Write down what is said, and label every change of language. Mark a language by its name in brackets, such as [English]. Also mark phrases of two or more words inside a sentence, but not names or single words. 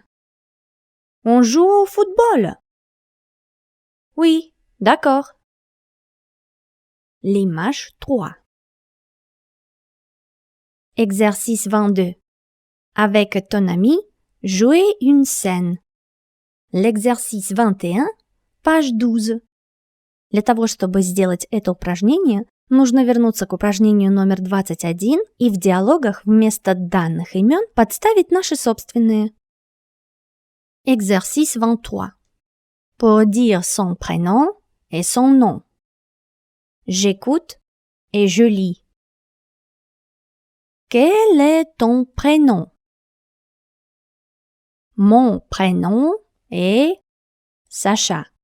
[French] On joue au football. Oui, d'accord. L'image 3. Exercice 22. Avec ton ami, jouez une scène. L'exercice 21, page 12. [Russian] Для того, чтобы сделать это упражнение, нужно вернуться к упражнению номер 21 и в диалогах вместо данных имен подставить наши собственные. [French] Exercice 23. Pour dire son prénom et son nom. J'écoute et je lis. Quel est ton prénom? Mon prénom est Sacha.